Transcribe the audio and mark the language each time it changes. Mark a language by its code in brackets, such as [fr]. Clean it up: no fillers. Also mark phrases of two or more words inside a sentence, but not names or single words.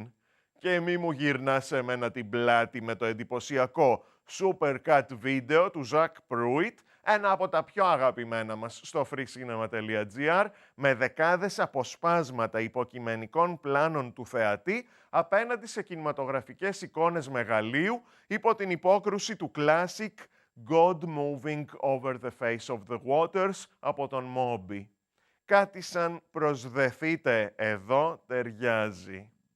[el] Και μη μου γυρνάς σε μένα την πλάτη με το εντυπωσιακό Super Cut Video του Ζακ Προύιτ, ένα από τα πιο αγαπημένα μας στο freecinema.gr, με δεκάδες αποσπάσματα υποκειμενικών πλάνων του θεατή απέναντι σε κινηματογραφικές εικόνες μεγαλείου υπό την υπόκρουση του classic God Moving Over the Face of the Waters από τον Moby. Κάτι σαν προσδεθείτε εδώ ταιριάζει.